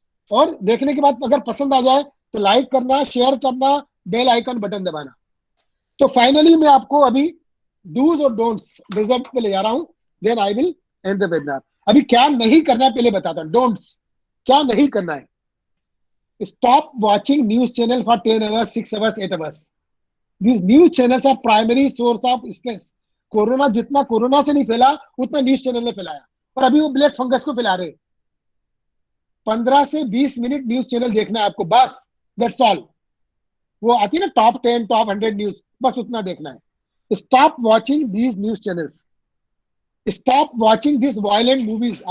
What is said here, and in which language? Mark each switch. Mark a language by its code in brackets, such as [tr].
[hi] और देखने के बाद अगर पसंद आ जाए तो लाइक करना, शेयर करना, बेल आइकन बटन दबाना. तो फाइनली मैं आपको अभी डूज और डोंट्स रिजल्ट पे ले जा रहा हूं, [en] Then I will end the webinar. [hi] अभी क्या नहीं करना है पहले बताता हूं। डोंट्स क्या नहीं करना है। [en] Stop watching news channel for 10 hours, 6 hours, 8 hours. These news channels are primary source of stress. [hi] Corona जितना कोरोना से नहीं फैला उतना न्यूज चैनल ने फैलाया, और अभी वो ब्लैक फंगस को फैला रहे। 15 से 20 मिनट न्यूज चैनल देखना है आपको, बस, [en] That's all. [hi] वो आती है ना टॉप 10, टॉप 100 न्यूज, बस उतना देखना है। [en] Stop watching these news channels, stop watching this violent movies.